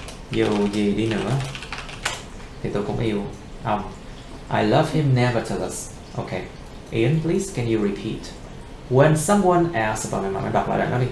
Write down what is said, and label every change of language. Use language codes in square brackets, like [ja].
[vi] Dù gì đi nữa thì tôi cũng yêu ông. [en] I love him nevertheless. Okay. Ian, please, can you repeat? When someone asks about my mom, [vi] đọc lại đoạn đó đi.